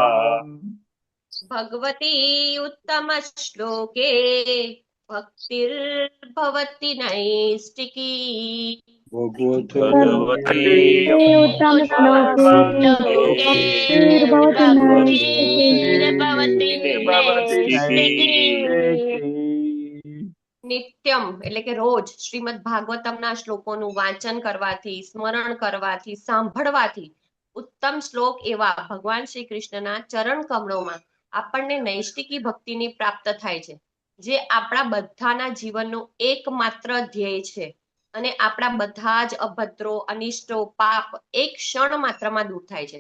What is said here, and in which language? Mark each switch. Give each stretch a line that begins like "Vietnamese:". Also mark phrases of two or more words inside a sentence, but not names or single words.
Sanskrit: भगवती उत्तमश्लोके भक्तिर्भवति नैष्टिकी भगवती उत्तम श्लोके भक्तिर्भवति भक्तिर्भवति नैष्टिकी।
Gujarati: નિત્યમ એટલે કે રોજ શ્રીમદ ભાગવતમના શ્લોકોનું વાંચન કરવાથી સ્મરણ કરવાથી સાંભળવાથી ઉત્તમ શ્લોક એવા ભગવાન શ્રી કૃષ્ણના ચરણ કમળોમાં આપણને નૈષ્ટિકી ભક્તિની પ્રાપ્ત થાય છે, જે આપણા બધાના જીવનનું એકમાત્ર ધ્યેય છે અને આપણા બધા જ અભદ્રો અનિષ્ટો પાપ એક ક્ષણ માત્રમાં દૂર થાય છે.